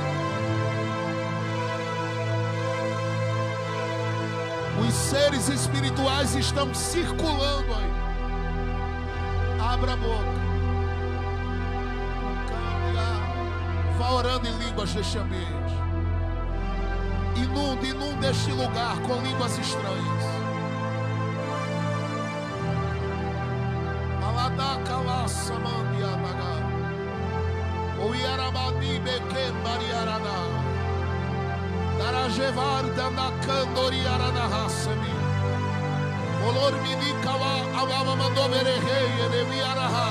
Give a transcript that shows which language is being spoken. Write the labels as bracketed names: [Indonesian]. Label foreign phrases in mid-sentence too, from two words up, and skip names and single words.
[Portuguese] Os seres espirituais estão circulando aí. Abra a boca. Vá orando em línguas neste ambiente. Inunde este lugar com línguas estranhas. Aladaka la samandianaga. O Yarabadi beke mariarada. Darajevar danakandori aranahasemi. Olor minikawa awama mandoverehei enevi arahas.